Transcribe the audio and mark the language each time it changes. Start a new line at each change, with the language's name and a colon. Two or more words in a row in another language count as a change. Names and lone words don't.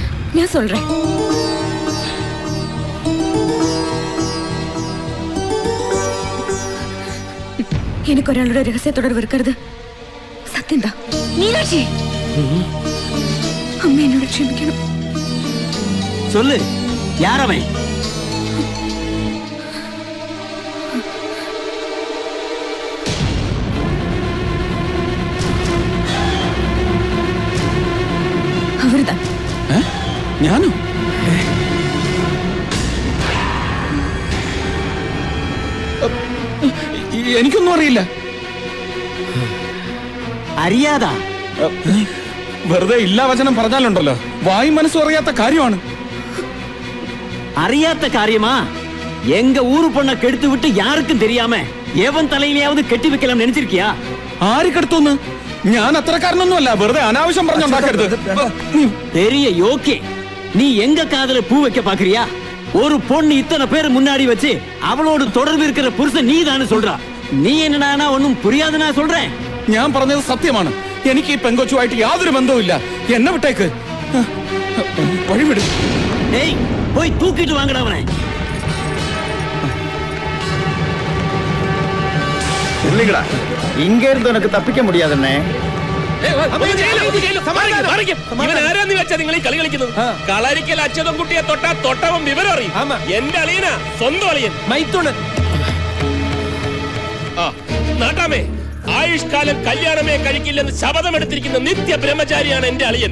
Tamil: ഞാൻ சொல்றேன்.
Malayalam: എനിക്കൊരാളുടെ രഹസ്യത്തോടെ വെറുക്കരുത്. സത്യം എന്താ? മീനാക്ഷി, അമ്മ എന്നോട് ക്ഷമിക്കണം.
Tamil: சொல்லு, யார் அவன்?
Malayalam: അവരുതാ. ഞാനോ? എനിക്കൊന്നും അറിയില്ല. അറിയാതാ? വെറുതെ ഇല്ലാ വചനം പറഞ്ഞാലുണ്ടല്ലോ, വായും മനസ്സും അറിയാത്ത കാര്യമാണ്. അറിയാത്ത കാര്യமா?
Tamil: எங்க ஊரு பொண்ண கெடுத்து விட்டு யாருக்கும் தெரியாம எவன் தலையிலேயாவது கெட்டி வைக்கலாம் நினைச்சிருக்கியா?
Malayalam: ആര് കെടുത്തോന്ന്? ഞാൻ അത്രക്കാരനൊന്നുമല്ല. വെറുതെ അനാവശ്യം പറഞ്ഞുണ്ടാക്കരുത്.
Tamil: பெரிய யோக்கே, நீ எங்க காதல பூ வைக்க பாக்குறியா? ஒரு பொண்ணு இத்தனை பேர் முன்னாடி வச்சு அவளோடு தொடர்பு இருக்கிற புருஷன் நீ தானே சொல்றா. நீ என்னடானா ஒன்னும் புரியாதுன்னா சொல்றேன்.
Malayalam: ഞാൻ പറഞ്ഞത് സത്യമാണ്. എനിക്ക് ഈ പെങ്കൊച്ചുമായിട്ട് യാതൊരു ബന്ധവുമില്ല. എന്നെ വിട്ടേക്ക്. വഴിവിട്.
Tamil: டேய், போய் தூக்கிட்டு வாங்கடா அவனை. இல்லைங்கடா, இங்க இருந்து உனக்கு தப்பிக்க முடியாதுன்னே.
Malayalam: കളരിക്കൽ അച്ഛനും കുട്ടിയെ തൊട്ടാ തൊട്ടവൻ വിവരം അറിയും. എന്റെ അളിയന സ്വന്തം അളിയൻ മൈത്തുണൻ. നാട്ടാമേ, ആയുഷ്കാലം കല്യാണമേ കഴിക്കില്ലെന്ന് ശപഥമെടുത്തിരിക്കുന്ന നിത്യ ബ്രഹ്മചാരിയാണ് എന്റെ അളിയൻ.